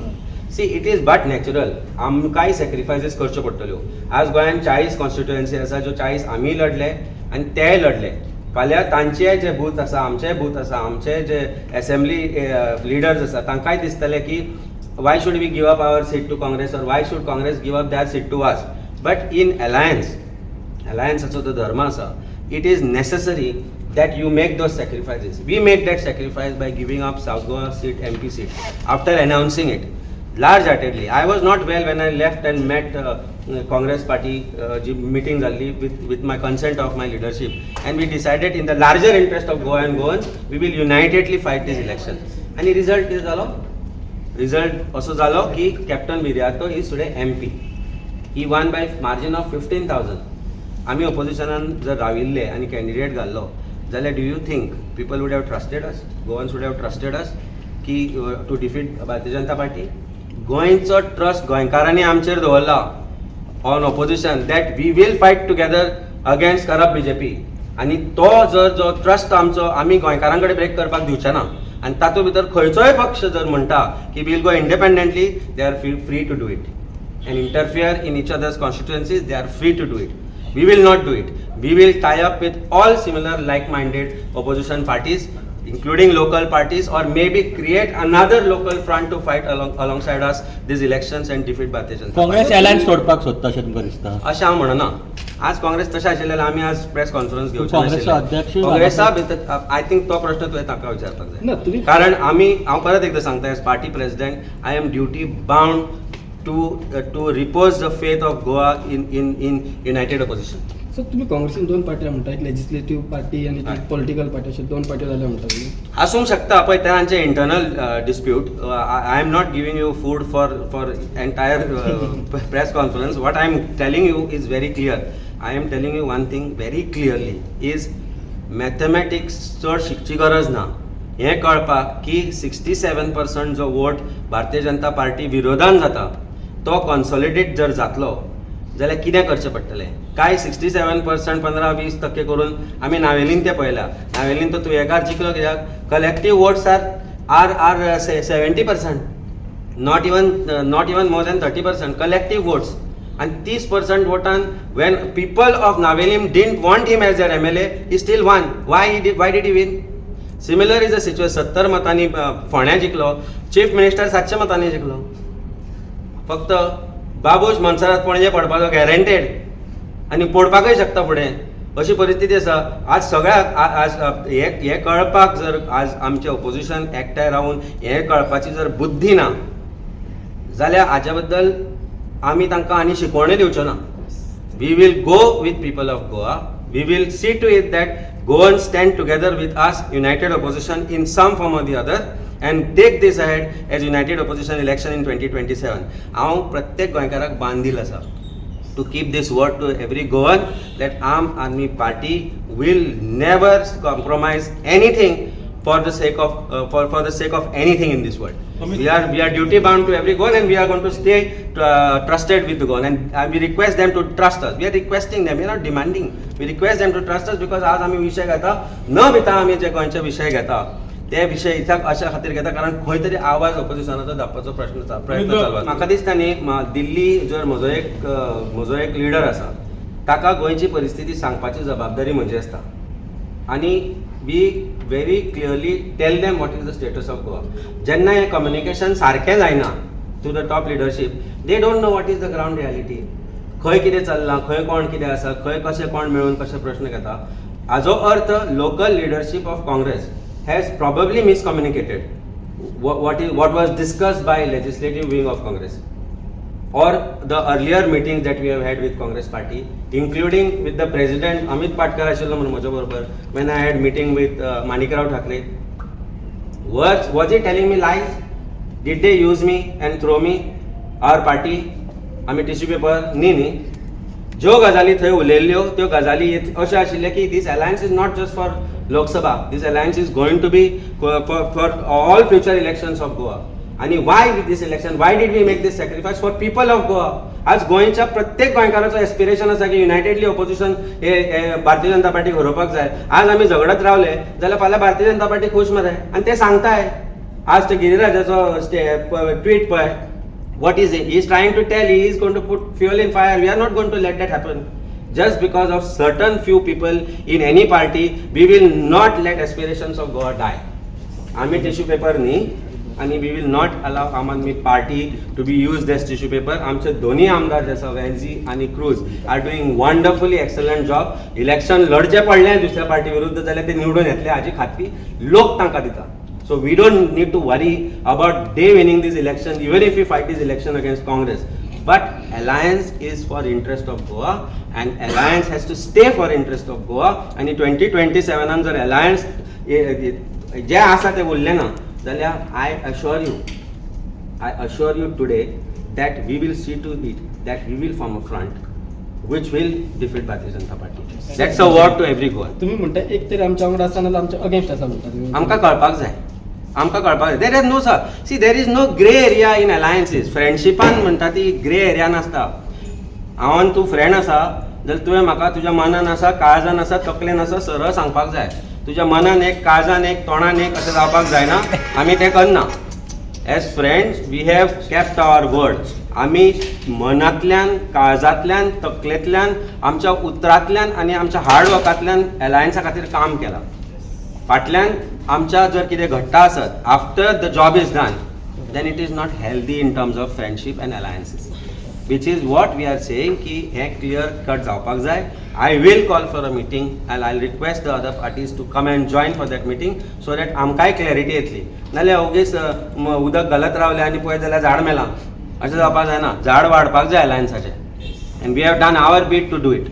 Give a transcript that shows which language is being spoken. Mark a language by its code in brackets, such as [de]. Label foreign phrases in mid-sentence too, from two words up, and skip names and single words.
[en] see it is but natural, [kok] आमकांय सॅक्रिफायसीस करच्यो पडटल्यो. आज गोंयांत 40 कॉन्स्टिट्युएन्सी आसा, ज्यो 40 आमी लढले आनी तेय लढले. फाल्यां तांचे जे बूथ आसा, आमचेय बूथ आसा, आमचे जे असेंब्ली लिडर्स आसा, तांकांय दिसतलें की [en] why should we give up our seat to Congress or why should Congress give up their seat to us? But in [kok] allianceacho to dharma asa, [en] it is necessary that you make those sacrifices. We made that sacrifice by giving up South Goa seat, MP seat, after announcing it large-heartedly. I was not well when I left and met Congress party meeting with my consent of my leadership, and we decided in the larger interest of Goa and Goans, we will unitedly fight this election. And the result is result [kok] असो जालो की [en] कॅप्टन विर्यातो is today MP. he won by margin of 15,000. [kok] आमी ऑपोजिशनान जर राविल्ले आनी कॅन्डिडेट घाल्लो जाल्यार [en] do you think people would have trusted us, Goans would have trusted us की to defeat भारतीय जनता पार्टी? [kok] गोंयचो ट्रस्ट गोंयकारांनी आमचेर दवरला [en] on opposition that we will fight together against corrupt BJP. [kok] आनी तो जर जो ट्रस्ट आमचो आमी गोंयकारां कडेन ब्रेक करपाक दिवचे ना. आणि तातूंत भितर खंयचोय पक्ष जर म्हणटा की [en] will go independently, they are free to do it and interfere in each others constituencies. They are free to do it. We will not do it. We will tie up with all similar like minded opposition parties including local parties, or maybe create another local front to fight alongside us these elections and defeat Bharatiya Janata Party. [kok] काँग्रेस अलायन्स तोडपाक सोदता अशें तुमकां दिसता? अशें हांव म्हणना. आज काँग्रेस तशें आशिल्लें आमी आज प्रेस कॉन्फरन्स घेवचे काँग्रेसचो अध्यक्ष काँग्रेसा भितर [en] I think [kok] तो प्रश्न तुवें ताका विचारपाक ना, जाय. तुम्ही- कारण हांव परत एकदां सांगता, [en] as party president I am duty bound to repose the faith of Goa in united opposition. [kok] सर तुम्ही काँग्रेसीन दोन पार्ट्या म्हणटा, एक [en] legislative party [kok] आणि एक [en] political party, [kok] अशा दोन पार्ट्या जाल्या म्हणटा तुम्ही. आसूंक शकता पळय तांचे इंटरनल डिस्प्यूट. [en] I am not giving you food for entire press conference. what I am telling you is very clear. I am telling you one thing very clearly is mathematics [kok] चड शिकची गरज ना. हें कळपाक की 67% जो वोट भारतीय जनता पार्टी विरोधान जाता तो कॉन्सॉलिडेट जर जातलो जाल्यार कितें करचें पडटलें. काय 67% 15-20% करून आमी नावेलीन तें पळयलां. नावेलीन तो तुयेकार जिखलो कित्याक [en] collective votes are 70%, not even more than 30% collective votes. [kok] आणि 30% वोटान [en] when people of Navelim didn't want him as their MLA, he still won. why did he win? similar is a situation. [kok] 70 मतांनी फोंड्या जिखलो, चीफ मिनिस्टर 700 मतांनी जिखलो. फक्त बाबूश मनसरात पणजे पडपाचो गॅरंटेड आनी पडपाकय शकता फुडें, अशी परिस्थिती आसा. आज सगळ्याक आज हें कळपाक जर आज आमचें ऑपोजिशन एकठांय रावन हें कळपाची जर बुद्धी ना जाल्यार हाच्या बद्दल आमी तांकां आनी शिकवण्यो दिवच्यो ना. [en] we will go with people of Goa. we will see to it that Goans stand together with us united opposition in some form or the other and take this ahead as united opposition election in 2027. [kok] हांव प्रत्येक गोंयकाराक बांदील आसा [en] to keep this word to every Goan that Aam Aadmi Party will never compromise anything for the sake of anything in this world. We are duty bound to every Goan, and we are going to stay trusted with the Goan, and we request them to trust us. We are requesting them, we are not demanding. We request them to trust us because [kok] आज आमी विशय घेता न भिता. आमी जे गोंयचे विशय घेता ते विशय इत्याक अशा खातीर घेता कारण खंय तरी आवाज ऑपोजिशनाचो धाडपाचो प्रयत्न चालू आसा. म्हाका दिसता न्ही दिल्ली जर म्हजो एक लिडर आसा ताका गोंयची परिस्थिती सांगपाची जबाबदारी म्हजी आसता आनी [en] we very clearly tell them what is the status of Goa. [kok] जेन्ना हें कम्युनिकेशन सारकें जायना [en] to the top leadership they don't know what is the ground reality. [kok] खंय कितें चल्लां, खंय कोण कितें आसा, खंय कशें कोण मेळून कशे प्रश्न घेता. हाजो अर्थ [en] local leadership of Congress has probably miscommunicated what was discussed by legislative wing of Congress or the earlier meetings that we have had with Congress party, including with the president Amit Patkar [kok] ashillo म्हणून म्हज्या बरोबर [en] when I had meeting with Manikrao Thakre. Was he telling me lies? Did they use me and throw me our party [kok] आमी टिश्यू पेपर न्ही. ज्यो गजाली थंय उलयल्ल्यो त्यो गजाली अशें आशिल्ले की [en] this alliance is not just for Lok Sabha, this alliance is going to be for all future elections of Goa. आणि why with this election, why did we make this sacrifice for people of Goa. [kok] आज गोंयच्या प्रत्येक गोंयकाराचो एस्पिरेशन आसा की युनायटेडली ऑपोजिशन हे भारतीय जनता पार्टीक हरोवपाक जाय. आज आमी झगडत रावले जाल्यार फाल्यां भारतीय जनता पार्टी खूश मरे आनी ते सांगताय. आज ते गिरिराजाचो ट्वीट पळय. [en] What is it? He is trying to tell he is going to put fuel in fire. We are not going to let that happen. Just because of certain few people in any party, we will not let aspirations of Goa die. [kok] आम्ही टिश्यू पेपर न्ही आणि [en] we will not allow आम आदमी पार्टी to be used as tissue paper. [kok] आमचे दोन्ही आमदार जे आसा वेन्झी आणि क्रूज [en] are doing wonderfully excellent job. [kok] इलेक्शन लढचे पडले दुसऱ्या पार्टी विरुद्ध जाल्यार ते निवडून येतले हाजी खात्री लोक तांकां दिता. [en] So we don't need to worry about they winning this election even if we fight this election against Congress. But alliance is for interest of Goa and alliance has to stay for interest of Goa. [kok] आणि 2027 जर alliance जे आसा ते उरले ना जाल्यार [en] I assure you today that we will see to it that we will form a front which will defeat Bharatiya Janata Party. That's a word to every Goan. [kok] तुम्ही म्हणता एक तरी आमच्या वांगडा आसा नाल्यार आमच्या अगेन्स्ट आसा म्हणटा तुम्ही. आमकां कळपाक जाय. [en] there is no sir see there is no grey area in alliances. [kok] फ्रेंडशिपान म्हणटा ती ग्रे एरिया नासता. हांव आनी तूं फ्रेंड आसा जाल्यार तुवें म्हाका तुज्या मनान आसा, काळजान आसा, तकलेन आसा सरळ सांगपाक जाय. तुज्या मनान एक, काळजान एक, तोंडान एक अशें जावपाक जायना. आमी तें करना. [en] as friends we have kept our word. [kok] आमी मनांतल्यान, काळजांतल्यान, तकलेंतल्यान, आमच्या उतरांतल्यान आनी आमच्या हार्ड वर्कांतल्यान अलायन्सा खातीर काम केलां. फाटल्यान आमच्या जर कितें घडटा आसत [en] after the job is done then it is not healthy in terms of friendship and alliances which is what we are saying [kok] की हे क्लियर कट जावपाक जाय. [en] I will call for a meeting and I request the other parties to come and join for that meeting so that [kok] आमकांय क्लॅरिटी येतली. नाल्यार ओगीच उदक घालत रावले आनी पळयत जाल्यार झाड मेलां अशें जावपाक जायना. झाड वाडपाक जाय अलायन्साचें [en] and we have done our bit to do it.